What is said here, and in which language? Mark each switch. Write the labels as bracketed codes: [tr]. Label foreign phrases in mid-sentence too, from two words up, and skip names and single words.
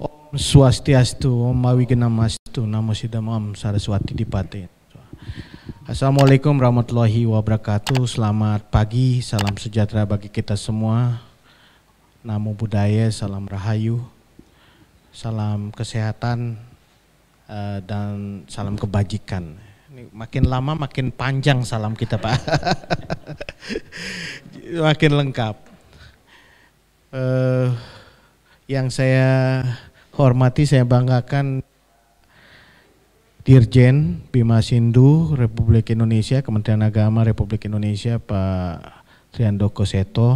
[ban] Swastiastu, Om Mawigenamastu, Namo Siddhamam Saraswati Dipate. [ar] السلام عليكم ورحمة الله وبركاته. [id] Selamat pagi, salam sejahtera bagi kita semua. [pi] Namo Buddhaya, [id] salam rahayu, salam kesehatan, dan salam kebajikan. Ini makin lama makin panjang salam kita, Pak. Makin lengkap. Yang saya hormati, saya banggakan Dirjen Bima Sindu Republik Indonesia, Kementerian Agama Republik Indonesia, Pak Triandoko Seto.